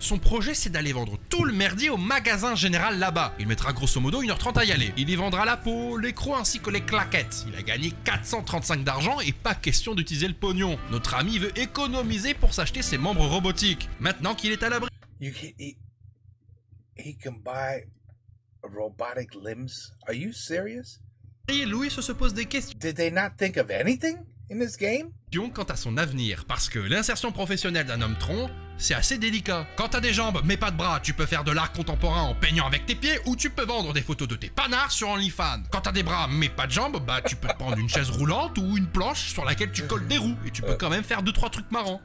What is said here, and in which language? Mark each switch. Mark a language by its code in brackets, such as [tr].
[fr] Son projet c'est d'aller vendre tout le merdier au magasin général là-bas. Il mettra grosso modo 1h30 à y aller. Il y vendra la peau, les crocs ainsi que les claquettes. Il a gagné 435 d'argent et pas question d'utiliser le pognon. Notre ami veut économiser pour s'acheter ses membres robotiques. Maintenant qu'il est à l'abri... [en] He can buy robotic limbs? Are you serious? [fr] Louis se pose des questions. [en] Did they not think of anything in this game? [fr] quant à son avenir, parce que l'insertion professionnelle d'un homme tronc, c'est assez délicat. Quand t'as des jambes mais pas de bras, tu peux faire de l'art contemporain en peignant avec tes pieds ou tu peux vendre des photos de tes panards sur OnlyFans. Quand t'as des bras mais pas de jambes, bah tu peux te prendre une chaise roulante ou une planche sur laquelle tu colles des roues et tu peux quand même faire 2-3 trucs marrants.